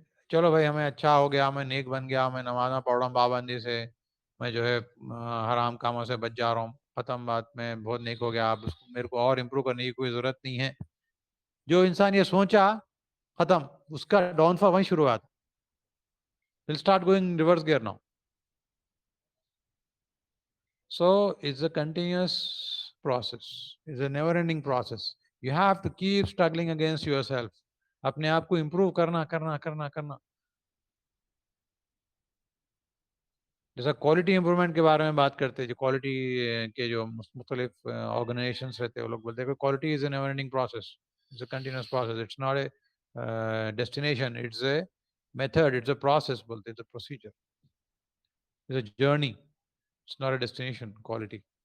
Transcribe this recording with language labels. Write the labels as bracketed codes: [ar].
[ur] چلو بھائی ہمیں اچھا ہو گیا، میں نیک بن گیا، میں نمازاں پڑھ رہا ہوں پابندی سے، میں جو ہے حرام کاموں سے بچ جا رہا ہوں، ختم بات، میں بہت نیک ہو گیا، اب میرے کو اور امپروو کرنے کی کوئی ضرورت نہیں ہے. جو انسان یہ سوچا ختم، اس کا ڈاؤن فال وہیں شروع ہوا تھا. [en] Will start going reverse gear now. So it's a continuous process. It's a never-ending process. You have to keep struggling against yourself. [ur] اپنے آپ کو امپروو کرنا کرنا کرنا کرنا. جیسا کوالٹی امپروومنٹ کے بارے میں بات کرتے ہیں، جو کوالٹی کے جو مختلف آرگنائزیشنس رہتے ہیں وہ لوگ بولتے ہیں کہ [en] quality is a never ending process, it's a continuous process, it's not a destination, it's a method, it's a process [ur] بولتے ہیں، [en] It's a procedure, it's a journey, it's not a destination quality.